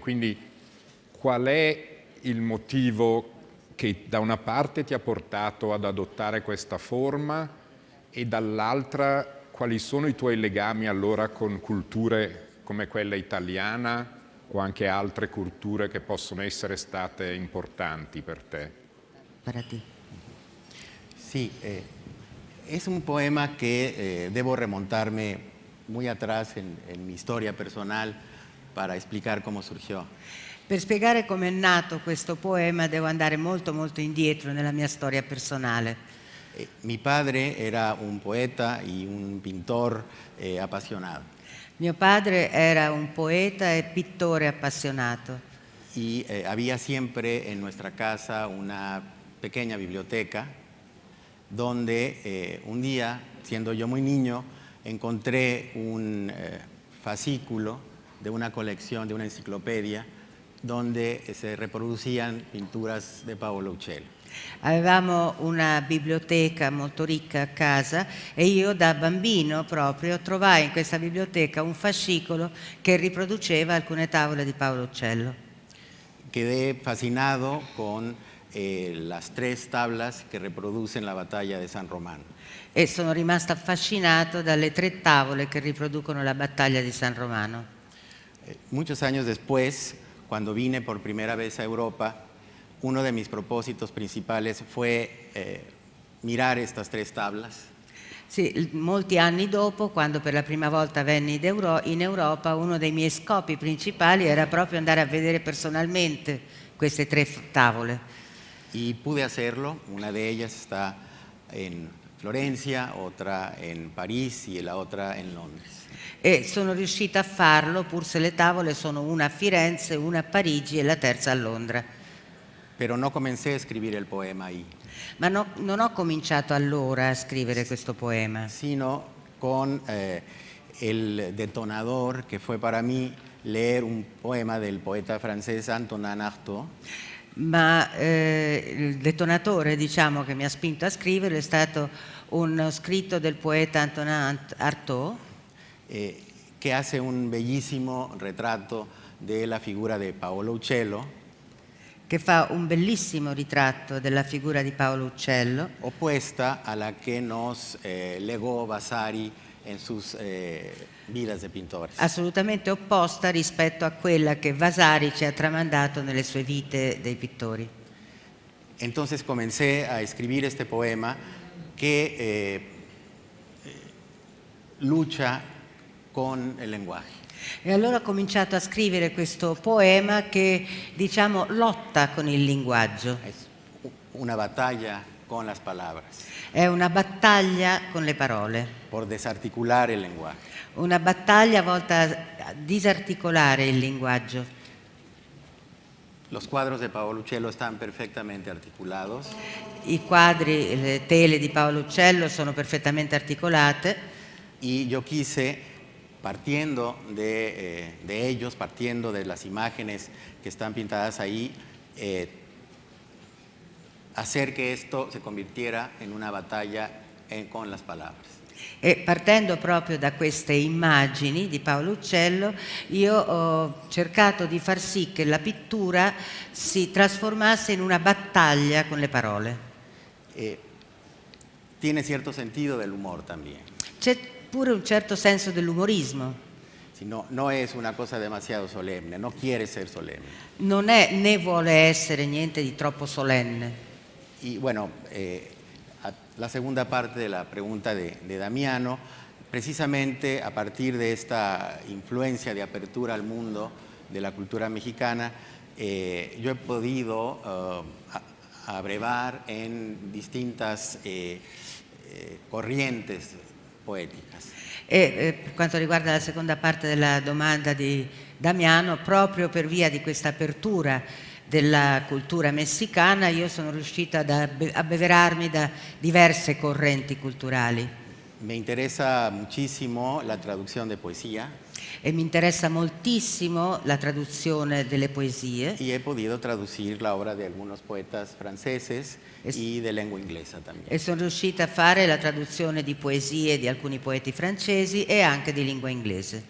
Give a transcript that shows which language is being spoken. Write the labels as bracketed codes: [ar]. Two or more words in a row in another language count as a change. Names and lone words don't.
[it] Quindi qual è il motivo che da una parte ti ha portato ad adottare questa forma e dall'altra quali sono i tuoi legami allora con culture come quella italiana o anche altre culture che possono essere state importanti per te? Per te. [es] Sí, es un poema que debo remontarme muy atrás en mi historia personal para explicar cómo surgió. [it] Per spiegare come è nato questo poema devo andare molto molto indietro nella mia storia personale. [es] Mi padre era un poeta y un pintor apasionado. [it] Mio padre era un poeta e pittore appassionato [es] Y había siempre en nuestra casa una pequeña biblioteca donde un día, siendo yo muy niño, encontré un fascículo de una colección, de una enciclopedia, donde se reproducían pinturas de Paolo Uccello. [it] Avevamo una biblioteca molto ricca a casa e io da bambino proprio trovai in questa biblioteca un fascicolo che riproduceva alcune tavole di Paolo Uccello. [es] Quedé fascinado con las tres tablas que reproducen la batalla de San Román. [it] E sono rimasta affascinato dalle 3 tavole che riproducono la battaglia di San Romano. [es] Muchos años después, cuando vine por primera vez a Europa, uno de mis propósitos principales fue mirar estas 3 tablas. [it] Sì, molti anni dopo, quando per la prima volta venni in Europa, uno dei miei scopi principali era proprio andare a vedere personalmente queste 3 tavole. [es] Y pude hacerlo. Una de ellas está en Florencia, otra en París y la otra en Londres. [it] E sono riuscita a farlo, pur se le tavole sono una a Firenze, una a Parigi e la terza a Londra. [es] Pero no comencé a escribir el poema ahí, [it] Ma non ho cominciato allora a scrivere questo poema, [es] sino con el detonador que fue para mí leer un poema del poeta francés Antonin Artaud, [it] ma il detonatore, diciamo, che mi ha spinto a scriverlo è stato uno scritto del poeta Antonin Artaud, [es] que hace un bellísimo retrato de la figura de Paolo Uccello, [it] che fa un bellissimo ritratto della figura di Paolo Uccello, [es] opuesta a la que nos legó Vasari en sus vidas de pintores. [it] assolutamente opposta rispetto a quella che Vasari ci ha tramandato nelle sue vite dei pittori. [es] Entonces comencé a escribir este poema que lucha con el lenguaje. [it] E allora ho cominciato a scrivere questo poema che, diciamo, lotta con il linguaggio. [es] Es una batalla con las palabras, [it] È una battaglia con le parole, [es] por desarticular el lenguaje. [it] una battaglia volta a disarticolare il linguaggio. [es] Los cuadros de Paolo Uccello están perfectamente articulados [it] I quadri, le tele di Paolo Uccello sono perfettamente articolate [es] y yo quise, partiendo de ellos, partiendo de las imágenes que están pintadas ahí, hacer que esto se convirtiera en una batalla con las palabras. [it] e partendo proprio da queste immagini di Paolo Uccello io ho cercato di far sì che la pittura si trasformasse in una battaglia con le parole. [es] Tiene cierto sentido del humor también. [it] C'è pure un certo senso dell'umorismo. [es] No es una cosa demasiado solemne, no quiere ser solemne. [it] Non è né vuole essere niente di troppo solenne. [es] Y bueno, la segunda parte de la pregunta de Damiano, precisamente a partir de esta influencia de apertura al mundo de la cultura mexicana, yo he podido abrevar en distintas corrientes poeticas. [it] E per quanto riguarda la seconda parte della domanda di Damiano, proprio per via di questa apertura della cultura messicana io sono riuscita ad abbeverarmi da diverse correnti culturali. [es] Me interesa muchísimo la traducción de poesía. [it] E mi interessa moltissimo la traduzione delle poesie. [es] Y he podido traducir la obra de algunos poetas franceses y de lengua inglesa también. [it] E sono riuscita a fare la traduzione di poesie di alcuni poeti francesi e anche di lingua inglese.